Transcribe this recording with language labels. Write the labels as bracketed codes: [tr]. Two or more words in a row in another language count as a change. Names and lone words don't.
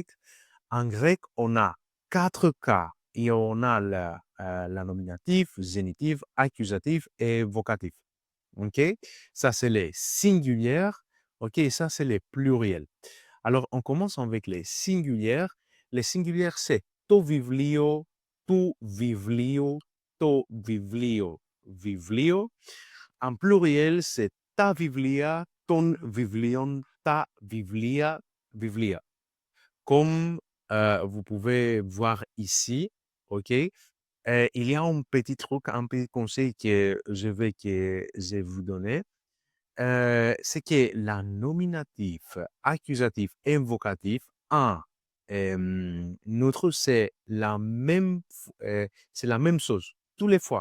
[fr] En grec, on a quatre cas et on a la nominatif, génitif, accusatif et vocatif. OK? Ça, c'est les singulières. OK? Et ça, c'est les pluriels. Alors, on commence avec les singulières. Les singulières, c'est [el] το βιβλίο, του βιβλίου, το βιβλίο, βιβλίο. [fr] En pluriel, c'est [el] τα βιβλία, των βιβλίων, τα βιβλία, βιβλία. [fr] Comme vous pouvez voir ici, OK? Il y a un petit truc, un petit conseil que je vais vous donner. C'est que la nominatif, accusatif et vocatif, un, notre, c'est la même chose, tous les fois.